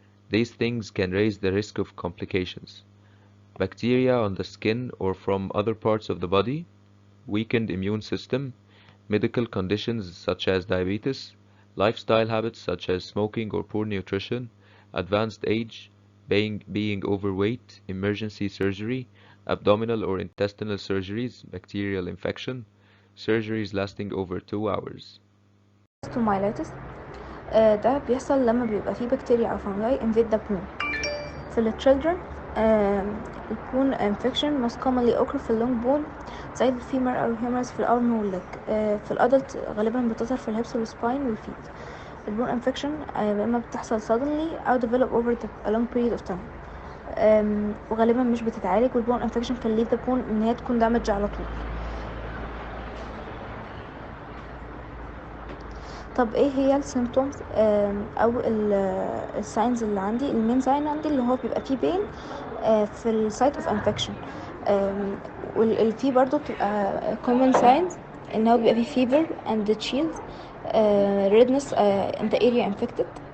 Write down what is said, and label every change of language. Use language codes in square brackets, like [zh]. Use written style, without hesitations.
[en] These things can raise the risk of complications. Bacteria on the skin or from other parts of the body, weakened immune system, medical conditions such as diabetes, lifestyle habits such as smoking or poor nutrition, advanced age, being overweight, emergency surgery, abdominal or intestinal surgeries, bacterial infection, surgeries lasting over 2 hours. [ar] osteomyelitis ده بيحصل لما بيبقى فيه بكتيريا أو [en] fungi invade the bone. [ar] في ال children البون infection [en] most commonly occur [ar] في اللونج بون زي الفيمر أو الهيومرس في الأرم والليج. في الأدلت غالبا بتظهر في الهيبس والسباين والفيت. [en] البون infection [ar] إما بتحصل [en] suddenly أو develop over a long period of time. [ar] وغالبا مش بتتعالج، والبون [en] infection can leave the bone [ar] إن هي تكون damage على طول. طب ايه هي السيمبتومز او الساينز اللي عندي؟ المين ساين عندي اللي هو بيبقى فيه بين في السايت اوف انفكشن، والفي برضو بتبقى common signs ان هو بيبقى فيه [en] fever and chills, redness in the area infected,